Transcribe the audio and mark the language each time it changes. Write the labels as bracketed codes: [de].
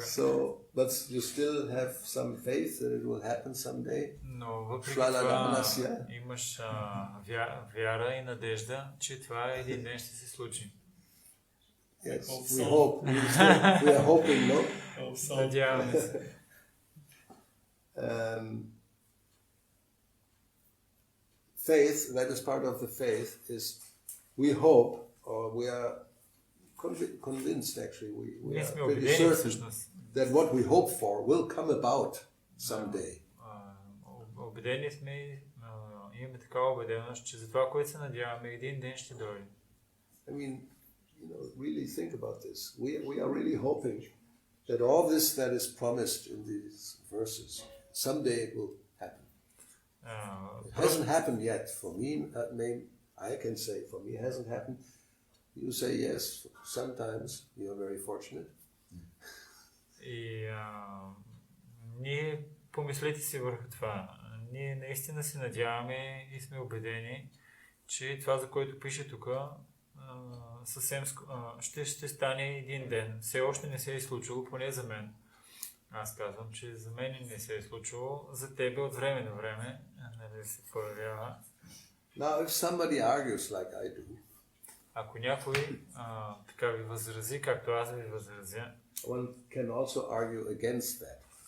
[en] So, but you still have some faith that it will happen someday? [bg] Но въпреки това имаш вяра и надежда, че това един ден ще се случи. [en] Yes, we hope. We are hoping, no? [bg] Надяваме се. [en] Faith, that is part of the faith, is we hope, or we are convinced actually, we are pretty certain that what we hope for will come about someday. [bg] Убедени сме, имаме такава убеденост, че за това, което се надяваме, един ден ще дойде. [en] I mean, really think about this. We are really hoping that all this that is promised in these verses, someday it will happen. It hasn't happened yet. For me, I can say, for me, it hasn't happened. You say yes, sometimes you are very fortunate. [bg] И ние помислете си върху това. Ние наистина се надяваме и сме убедени, че това, за което пише тук, съвсем ще стане един ден. Все още не се е случило, поне за мен. Аз казвам, че за мен не се е случило, за тебе от време на време се появява. [en] Now, if somebody argues like I do, [bg] ако някой така ви възрази, както аз ви възразя, [en] one can also argue against that.